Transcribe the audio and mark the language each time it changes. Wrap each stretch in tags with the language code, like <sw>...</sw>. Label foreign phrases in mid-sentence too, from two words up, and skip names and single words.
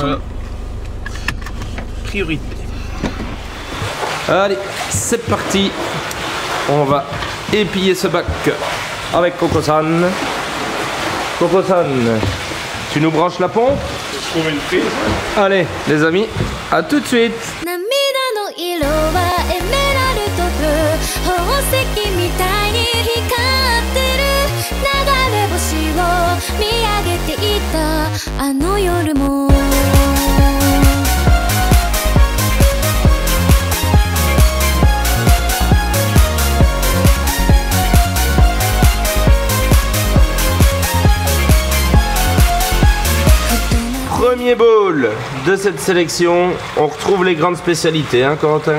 <fr>Voilà. Priorité. Allez, c'est parti. On va épiler ce bac avec Coco-san. Coco-san, tu nous branches la pompe? Je trouve une prise. Allez, les amis, à tout de suite.</fr> <ja>涙の色はエメラルドブルー宝石みたいに光ってる流れ星を見上げていたあの夜も</ja> <fr>Premier bowl de cette sélection, on retrouve les grandes spécialités, hein Corentin?</fr>